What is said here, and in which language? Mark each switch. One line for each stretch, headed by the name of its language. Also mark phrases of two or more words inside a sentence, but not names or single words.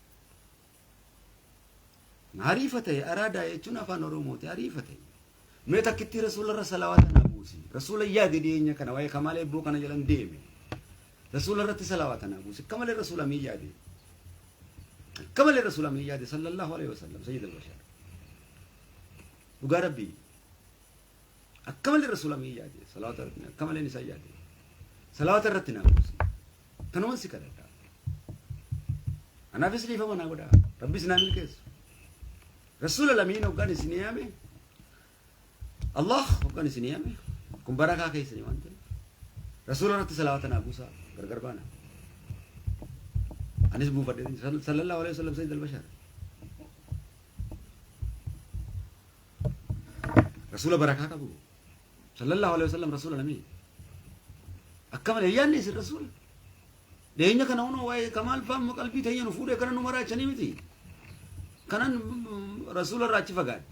Oromo: Hariifa ta'e araadaa jechuun afaan Oromooti hariifa ta'e. Mee takkitti rasuularra salawaata naa buusi. Rasuula yaade dhiyeenya kana waa'ee kamaalee ibboo kana jalan deeme. Rasuularratti salawaata naa buusi. Akkamalee rasuula mii yaade. Akkamalee rasuula mii yaade
Arabic: صلى الله عليه وسلم سيد البشر.
Oromo: Dhugaa Rabbii. Akkamalee rasuula mii yaade salawaata akkamalee isaa yaade. Salawaata irratti naa buusi. Kanumaan si kadhadha. Anaafis dhiifama naa godhaa. Rabbis naa milkeessu. Rasuula lamiin hoggaan isin yaame. Allah hoggaan isin yaame. Kun barakaa keessanii waan ta'eef. Rasuula irratti salawaata naa buusaa gargar baana. Anis buufadhe
Arabic: صلى الله عليه وسلم سيد البشر.
Oromo: Rasuula barakaa qabu.
Arabic: صلى الله عليه وسلم
Oromo: rasuula lamiin. Akkamalee yaanni isin rasuula. Deenya kana hunoo waa'ee kamaal fa'aa qalbii teenya nu fuudhee kana nu maraachanii miti. Kanan rasuula irraa achi fagaadhe.